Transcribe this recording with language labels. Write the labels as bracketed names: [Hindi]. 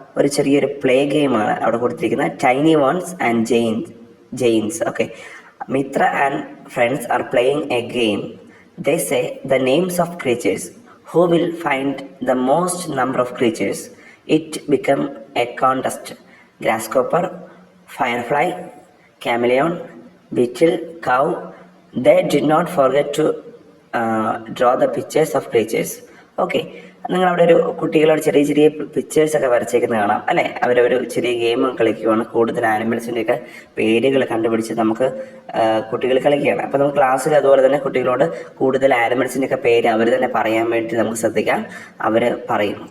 [Malayalam] ഒരു ചെറിയൊരു പ്ലേ ഗെയിമാണ് അവിടെ കൊടുത്തിരിക്കുന്നത്. Tiny once and Jains. [English] Okay, Mitra and friends are playing a game. They say the names of creatures. Who will find the most number of creatures? It become a contest. Grasshopper, firefly, chameleon, beetle, cow. They did not forget to draw the pictures of creatures. [Malayalam] Okay, നിങ്ങളവിടെ ഒരു കുട്ടികളോട് ചെറിയ ചെറിയ പിക്ചേഴ്സൊക്കെ വരച്ചേക്കുന്നത് കാണാം അല്ലേ. അവരൊരു ചെറിയ game കളിക്കുകയാണ്. കൂടുതൽ ആനിമൽസിൻ്റെയൊക്കെ പേരുകൾ കണ്ടുപിടിച്ച് നമുക്ക് കുട്ടികൾ കളിക്കുകയാണ്. അപ്പോൾ നമുക്ക് ക്ലാസ്സിൽ അതുപോലെ തന്നെ കുട്ടികളോട് കൂടുതൽ ആനിമൽസിൻ്റെയൊക്കെ പേര് അവർ തന്നെ പറയാൻ വേണ്ടി നമുക്ക് ശ്രദ്ധിക്കാം. അവർ പറയും.